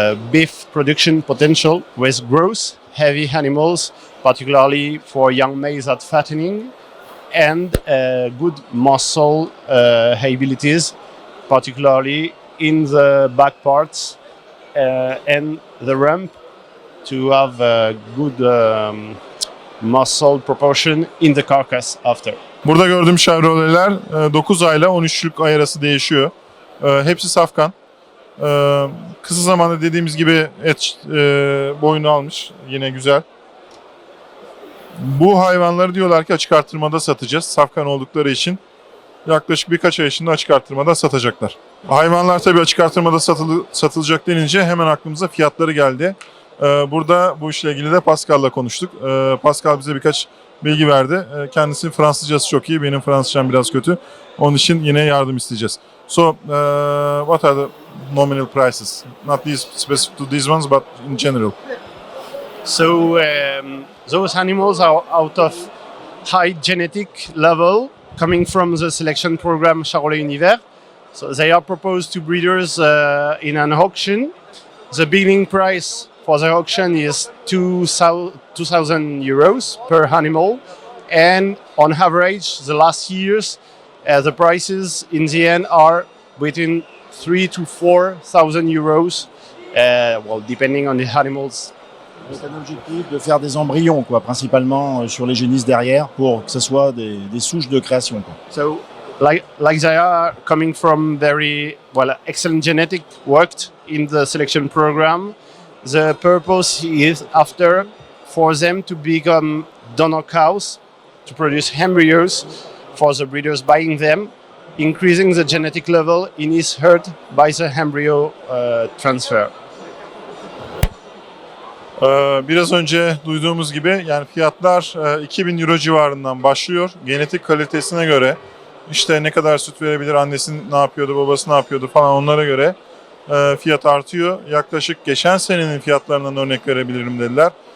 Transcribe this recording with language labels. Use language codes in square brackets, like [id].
[en] beef production potential with growth, heavy animals, particularly for young males at fattening, and good muscle abilities, particularly in the back parts and the rump, to have a good muscle proportion in the carcass after. [tr] Burada gördüğüm Chevrolet'ler 9 ayla 13'lük ay arası değişiyor. Hepsi safkan. Kısa zamanda dediğimiz gibi et boyunu almış. Yine güzel. Bu hayvanları diyorlar ki açık artırmada satacağız. Safkan oldukları için yaklaşık birkaç ay içinde açık artırmada satacaklar. Hayvanlar tabii açık artırmada satılacak denince hemen aklımıza fiyatları geldi. Burada bu işle ilgili de Pascal'la konuştuk. Pascal bize birkaç bilgi verdi. Kendisinin Fransızcası çok iyi. Benim Fransızcam biraz kötü. Onun için yine yardım isteyeceğiz. [en] So, what are the nominal prices? Not these specific to these ones, but in general. So those animals are out of high genetic level coming from the selection program Charolais Univers. So they are proposed to breeders in an auction. The beginning price for the auction is 2,000 euros per animal, and on average, the last years, the prices in the end are between 3,000 to 4,000 euros, well, depending on the animals. [fr] C'est un objectif de faire des embryons, quoi, principalement sur les génisses derrière, pour que ce soit des souches de création, quoi. [en] So, like they are coming from very excellent genetic worked in the selection program. The purpose is after for them to become donor cows to produce embryos for the breeders buying them, increasing the genetic level in his herd by the embryo transfer. [tr] Biraz önce duyduğumuz gibi yani fiyatlar 2000 euro civarından başlıyor. Genetik kalitesine göre işte ne kadar süt verebilir, annesi ne yapıyordu, babası ne yapıyordu falan onlara göre fiyat artıyor. Yaklaşık geçen senenin fiyatlarından örnek verebilirim dediler.